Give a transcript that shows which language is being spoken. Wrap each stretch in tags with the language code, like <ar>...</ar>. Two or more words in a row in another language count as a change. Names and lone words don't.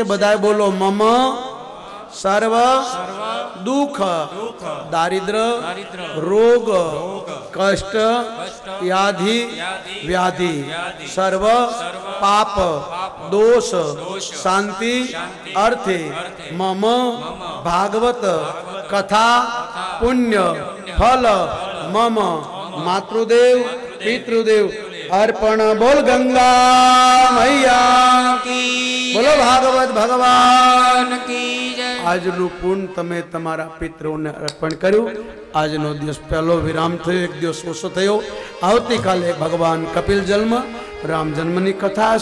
<hi>बधाए बोलो</hi> <sa>मम सर्व दुख दारिद्र रोग कष्ट व्याधि व्याधि सर्व पाप दोष शांति अर्थे मम भागवत कथा पुण्य फल मम मातृदेव पितृदेव अर्पण।</sa> <hi>बोल गंगा मैया की, बोलो भागवत भगवान की जय।</hi> <gu>આજનું પૂન તમે તમારા પિતૃઓને અર્પણ કર્યું। આજનો દિવસ પહેલો વિરામ થયો, એક દિવસ ઓછો થયો। આવતીકાલે ભગવાન કપિલ જન્મ રામ જન્મની કથા</gu>